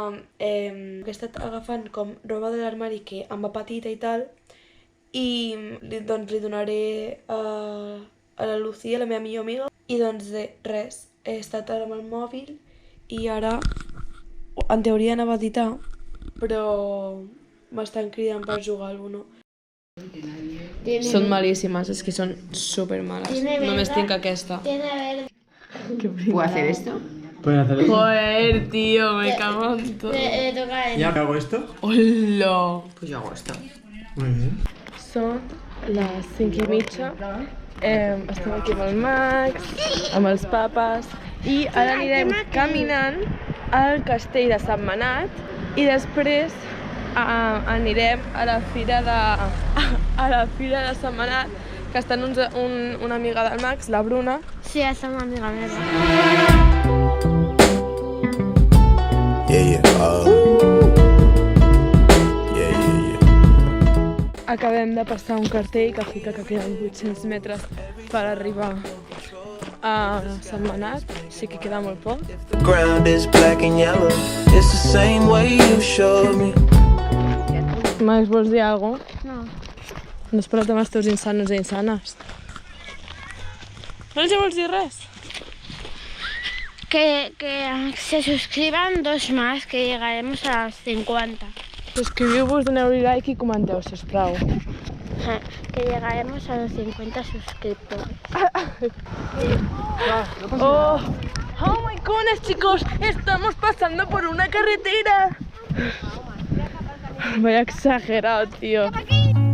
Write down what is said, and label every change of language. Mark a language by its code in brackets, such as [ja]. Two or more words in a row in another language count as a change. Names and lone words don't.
[ca] he estat agafant com roba de l'armari que em va petita i tal i doncs li donaré a la Lucía, la meva millor amiga, i doncs res, he estat ara amb el mòbil i ara en teoria anava a editar, però m'estan cridant per jugar alguna cosa. Són malíssimes, és que són super males. Només tinc aquesta. [es] Tiene verde. ¿Puedo hacer esto? ¿Puedes hacer eso? Joder, tío, me cago en todo. Le toca a él. ¿Ya hago esto? Hola! Pues yo hago esto. Muy bien. [ca] Són les 5:30. Estem aquí amb el Max, amb els papes i ara anirem caminant al castell de Sant Manat i després anirem a la fira de Sant Manat, que està una amiga del Max, la Bruna. [es] Sí, esa es una amiga meva. [ca] Acabem de passar un cartell que fica que queden 800 metres per arribar a Sant Manat, sí que queda molt poc. [en] The ground is black and yellow. It's the same way you showed me. [ca] Max, vols dir alguna cosa? No. No has parlat amb els teus insanos i insanes? No els vols dir res? [es] Que se suscriban 2 más, que llegaremos a las 50. [ca] Subscriviu-vos, doneu-li like i comenteu, sisplau. [es] Que llegaremos a los 50 suscriptores. [en] ¡Oh! ¡Oh my goodness, [es] chicos! ¡Estamos pasando por una carretera! Vaya exagerado, tío.